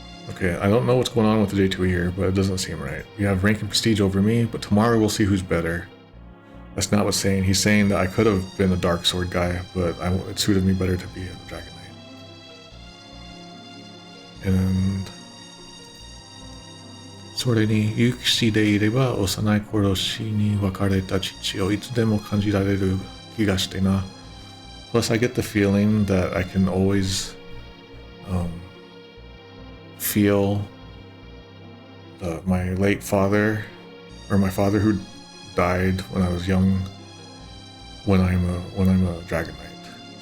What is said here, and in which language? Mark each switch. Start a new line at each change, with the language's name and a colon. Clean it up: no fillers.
English: Okay, I don't know what's going on with the J2E here, but it doesn't seem right. You have rank and prestige over me, but tomorrow we'll see who's better. That's not what's saying. He's saying that I could have been a Dark Sword guy, but it suited me better to be a Dragon Knight.
Japanese: And それに有機士でいれば幼い頃死に別れた父をいつでも感じられる気がしてな。
English: Plus, I get the feeling that I can always feel my late father, or my father who died when I was young, when I'm a Dragon Knight.